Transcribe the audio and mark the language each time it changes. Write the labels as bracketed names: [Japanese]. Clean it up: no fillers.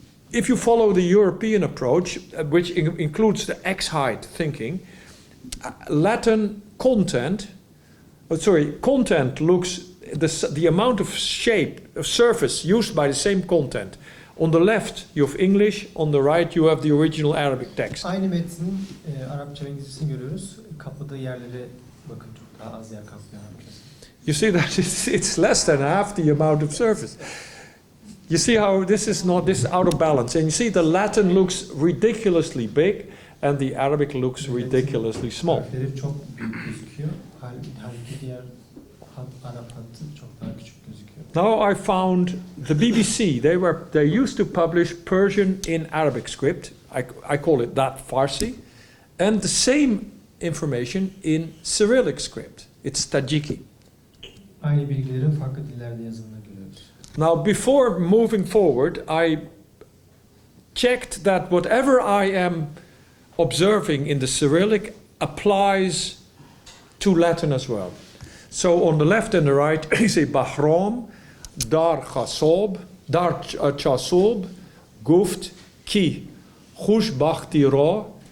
[English] If you follow the European approach, which includes the X-height thinking, Latin content looks the amount of surface used by the same content. On the left you have English, on the right you have the original Arabic text. [Turkish] Aynı metnin Arapça ve İngilizcesini görüyoruz. Kapladığı yerlere bakın, çok daha az yer kaplıyor Arapçası. [English] You see that it's less than half the amount of surface. You see how this is out of balance. And you see the Latin looks ridiculously big and the Arabic looks ridiculously small. [Turkish] Harfleri çok büyük gözüküyor. Halbuki diğer Arap hattı çok daha küçük gözüküyor. [English] Now I found the BBC. They used to publish Persian in Arabic script. I call it that Farsi, and the same information in Cyrillic script. It's Tajiki. [Turkish] Aynı bilgilerin farklı dillerde yazıldığını görüyoruz. [English] Now, before moving forward, I checked that whatever I am observing in the Cyrillic applies to Latin as well. So on the left and the right, you say [Persian] Bahram, Dar Chasob, Guft, Ki, Khush Bakhtira.